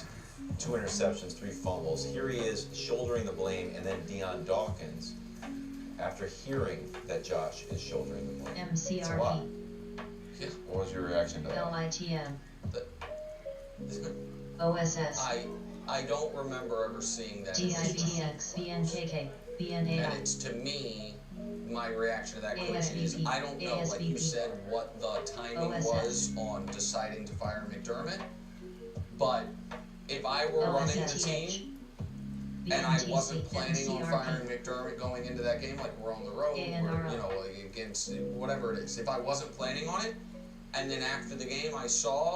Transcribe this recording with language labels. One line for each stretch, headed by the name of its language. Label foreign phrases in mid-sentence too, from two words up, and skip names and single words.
English: 2 interceptions, 3 fumbles. Here he is shouldering the blame, and then Deion Dawkins, after hearing that Josh is shouldering the blame. It's a lot. What was your reaction to that? LITM. OSS. I don't remember ever seeing that. DITX. BNKK. BNAI. And it's, to me, my reaction to that question is, I don't know, like you said, what the timing was on deciding to fire McDermott, but if I were running the team and I wasn't planning on firing McDermott going into that game, like we're on the road, or, against whatever it is, if I wasn't planning on it, and then after the game I saw